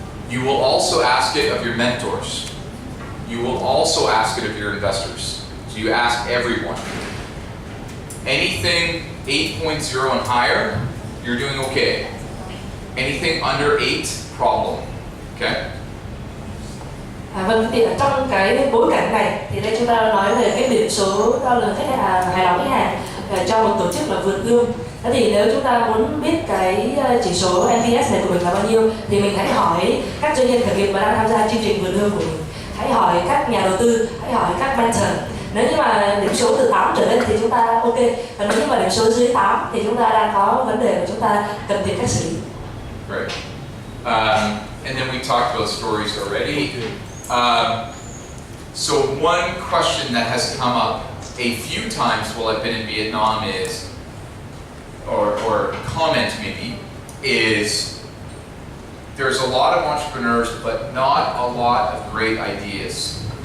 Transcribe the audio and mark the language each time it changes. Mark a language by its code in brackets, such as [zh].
[en] You will also ask it of your mentors. You will also ask it of your investors. So you ask everyone. Anything 8.0 and higher, you're doing okay. Anything under 8, problem. Okay? [vi] Vâng, thì ở trong cái bối cảnh này thì đây chúng ta nói về cái điểm số đo lường khách hàng, hài lòng khách hàng cho một tổ chức là vượt gương. Thế thì nếu chúng ta muốn biết cái chỉ số NPS này của mình là bao nhiêu thì mình hãy hỏi các doanh nhân khởi nghiệp mà đang tham gia chương trình vượt gương của mình, hãy hỏi các nhà đầu tư, hãy hỏi các mentor. Nếu như mà điểm số từ 8 trở lên thì chúng ta ok, còn nếu như mà điểm số dưới 8 thì chúng ta đang có vấn đề mà chúng ta cần tìm cách xử lý. [en] Right. And then we talked about stories already. So one question that has come up a few times while I've been in Vietnam is, or comment maybe, is there's a lot of entrepreneurs but not a lot of great ideas.